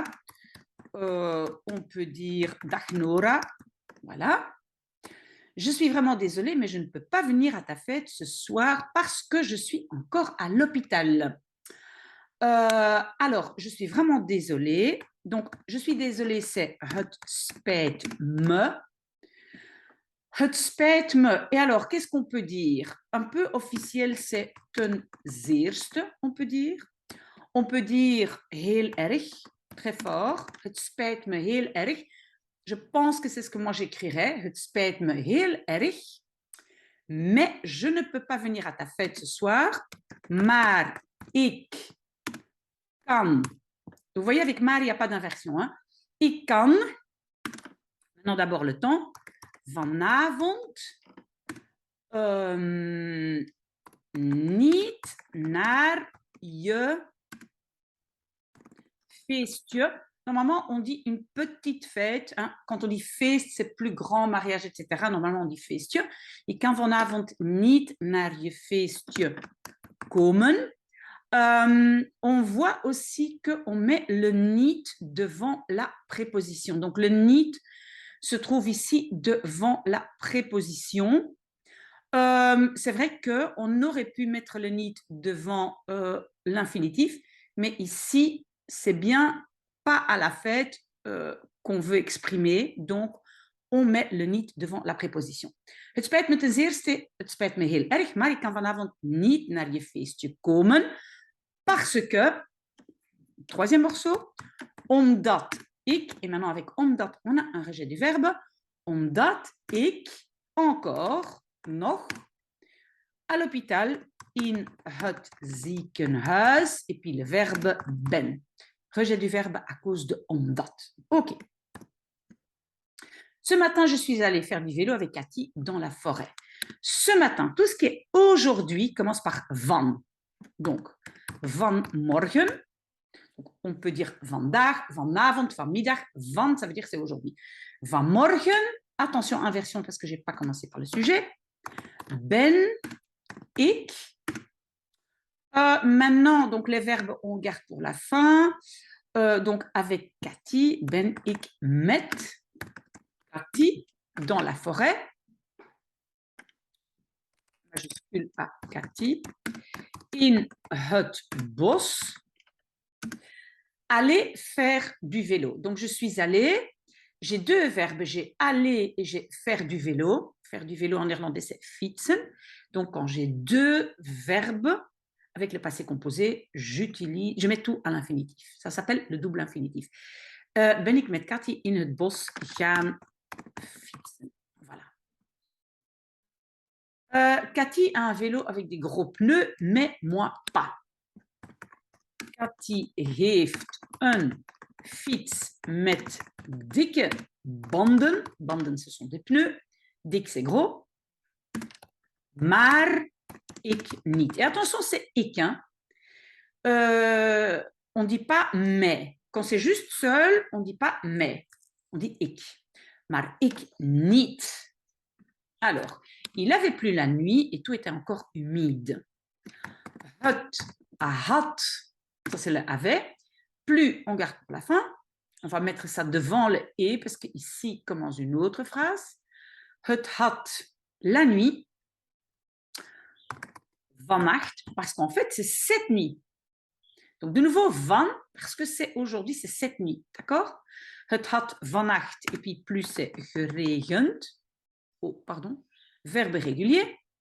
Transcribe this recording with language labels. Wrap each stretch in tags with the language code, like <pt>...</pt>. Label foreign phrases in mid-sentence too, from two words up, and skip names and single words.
<fr>On peut dire Dag Nora. Voilà. Je suis vraiment désolée, mais je ne peux pas venir à ta fête ce soir parce que je suis encore à l'hôpital. Alors, je suis vraiment désolée. Donc, je suis désolée, c'est</fr> <nl>het spijt me. Het spijt me.</nl> <fr>Et alors, qu'est-ce qu'on peut dire? Un peu officiel, c'est</fr> <nl>ten zeerste,</nl> <fr>on peut dire. On peut dire</fr> <nl>heel erg,</nl> <fr>très fort.</fr> <nl>Het spijt me heel erg.</nl> <fr>Je pense que c'est ce que moi j'écrirais.</fr> <nl>Het spijt me heel erg.</nl> <fr>Mais je ne peux pas venir à ta fête ce soir.</fr> <nl>Maar ik kan.</nl> <fr>Vous voyez, avec maar, il n'y a pas d'inversion. Hein?</fr> <nl>Ik kan.</nl> <fr>Maintenant, d'abord le temps.</fr> <nl>Vanavond. Niet naar je feestje.</nl> <fr>Normalement, on dit une petite fête. Hein. Quand on dit feest, c'est plus grand, mariage, etc. Normalement, on dit feestje.</fr> <nl>Ik kan vanavond niet naar je feestje komen.</nl> <fr>On voit aussi qu'on met le niet devant la préposition. Donc, le niet se trouve ici devant la préposition. C'est vrai qu'on aurait pu mettre le niet devant l'infinitif, mais ici, c'est bien pas à la fête qu'on veut exprimer, donc on met le niet devant la préposition.</fr> <nl>Het spijt me ten zeerste, het spijt me heel erg, maar ik kan vanavond niet naar je feestje komen,</nl> <fr>parce que, troisième morceau,</fr> <nl>omdat ik,</nl> <fr>et maintenant avec omdat, on a un rejet du verbe,</fr> <nl>omdat ik encore, nog,</nl> <fr>à l'hôpital,</fr> <nl>in het ziekenhuis,</nl> <fr>et puis le verbe ben. Rejet du verbe à cause de omdat. OK. Ce matin, je suis allée faire du vélo avec Cathy dans la forêt. Ce matin, tout ce qui est aujourd'hui commence par van. Donc, vanmorgen. On peut dire vandaag, vanavond, vanmiddag. Van, ça veut dire c'est aujourd'hui. Vanmorgen, attention, inversion parce que je n'ai pas commencé par le sujet.</fr> <nl>Ben, ik.</nl> <fr>Maintenant, donc les verbes, on garde pour la fin. Donc, avec Cathy,</fr> <nl>ben, ik, met.</nl> <fr>Cathy, dans la forêt. Majuscule à Cathy.</fr> <nl>In het bos.</nl> <fr>Aller faire du vélo. Donc, je suis allée. J'ai deux verbes. J'ai aller et j'ai faire du vélo. Faire du vélo en néerlandais, c'est fietsen. Donc, quand j'ai deux verbes, avec le passé composé, je mets tout à l'infinitif. Ça s'appelle le double infinitif.</fr> <nl>Ben ik met Cathy in het bos gaan fietsen.</nl> <fr>Voilà. Cathy a un vélo avec des gros pneus, mais moi pas.</fr> <nl>Cathy heeft een fiets met dikke banden. Banden,</nl> <fr>ce sont des pneus. Dik, c'est gros.</fr> <nl>Maar ik niet.</nl> <fr>Et attention, c'est ik. Hein. On ne dit pas mais. Quand c'est juste seul, on ne dit pas mais. On dit ik.</fr> <nl>Maar ik niet.</nl> <fr>Alors, il avait plu la nuit et tout était encore humide.</fr> <nl>Het had.</nl> <fr>Ça, c'est le avait. Plus, on garde pour la fin. On va mettre ça devant le et parce qu'ici commence une autre phrase.</fr> <nl>Het had</nl> <fr>la nuit. Vannacht, parce qu'en fait, c'est cette nuit. Donc, de nouveau, van, parce que c'est aujourd'hui, c'est cette nuit. D'accord?</fr> <nl>Het had vannacht,</nl> <fr>et puis plus c'est geregend. Oh, pardon. Verbe régulier.</fr>